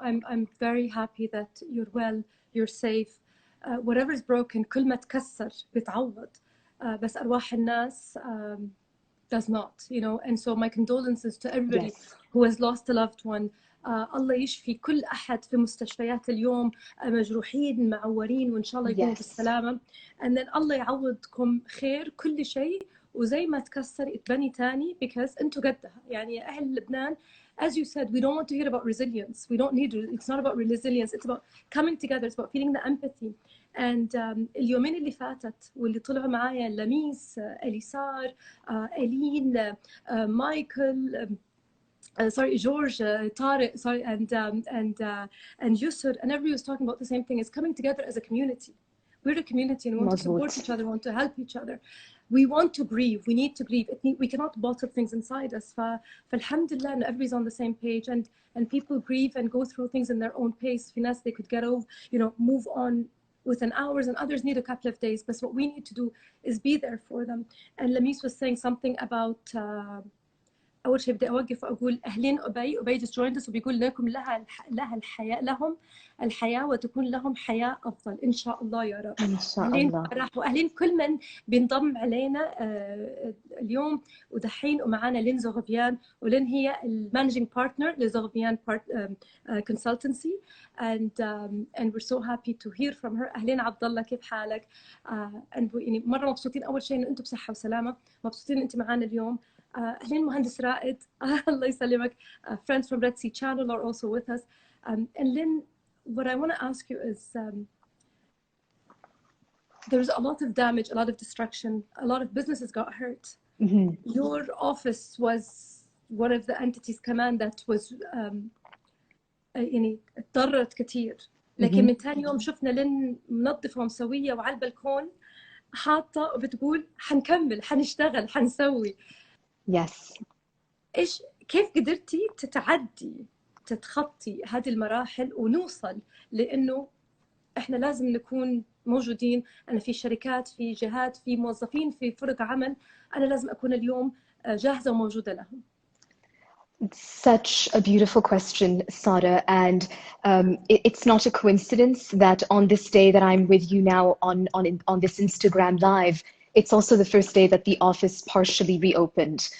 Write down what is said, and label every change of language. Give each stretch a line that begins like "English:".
English: I'm very happy that you're well, you're safe. Whatever is broken,
Arabic: كل ما تكسر بتعوض. بس أرواح الناس
English: does not, you know. And so my condolences to everybody Yes. who has lost a loved one.
Arabic: الله يشفي كل أحد في مستشفيات اليوم مجروحين معورين وإن شاء الله يكونوا بالسلامة.
English: And then
Arabic: الله يعوضكم خير كل شيء وزي ما تكسر يتبني تاني
English: because
Arabic: أنتوا قدها. يعني يا أهل لبنان,
English: as you said, we don't want to hear about resilience. We don't need, it's not about resilience. It's about coming together. It's about feeling the empathy. And
Arabic: اليومين اللي فاتت واللي طلعوا معايا
English: Lamees, Elissar, Eleen, Michael, sorry, George, Tariq, sorry, and Yusur, and everybody was talking about the same thing. It's coming together as a community. We're a community and we want to support each other, we want to help each other. We want to grieve, we need to grieve. We cannot bottle things inside us. Alhamdulillah, everybody's on the same page, and people grieve and go through things in their own pace. Finesse, they could get over, you know, move on within hours, and others need a couple of days. But what we need to do is be there for them. And Lamis was saying something about
Arabic: أول شيء بدي أوقف وأقول أهلين أبي
English: just joined us
Arabic: وبيقول لكم لها الحياة لهم الحياة وتكون لهم حياة أفضل إن شاء الله يا رب. إن شاء الله. أهلين كل من بينضم علينا اليوم ودحين ومعنا لين زوغفيان, ولين هي
English: المانجينج بارتنر
Arabic: لزوغفيان
English: consultancy, and we're so happy to hear from her.
Arabic: أهلين عبد الله كيف حالك؟ يعني مرة مبسوطين أول شيء إن أنتم بصحة وسلامة, مبسوطين إن أنت معنا اليوم. أهلين مهندس رائد, الله يسلمك.
English: Friends from Red Sea Channel are also with us. And Lynn, what I want to ask you is, there's a lot of damage, a lot of destruction, a lot of businesses got hurt. Mm-hmm. Your office was one of the entities
Arabic: كمان
English: that was
Arabic: يعني اتضررت كتير. لكن من ثاني يوم شفنا لين منظفة ومسوية وعلى البلكون حاطة وبتقول حنكمل, حنشتغل, حنسوي.
English: Yes.
Arabic: كيف قدرتي تتخطي هذه المراحل ونوصل لأنه إحنا لازم نكون موجودين؟ أنا في شركات, في جهات, في موظفين, في فرق عمل, أنا لازم أكون اليوم جاهزة وموجودة لهم.
English: Such a beautiful question, Sada, and it's not a coincidence that on this day that I'm with you now on this Instagram Live, it's also the first day that the office partially reopened.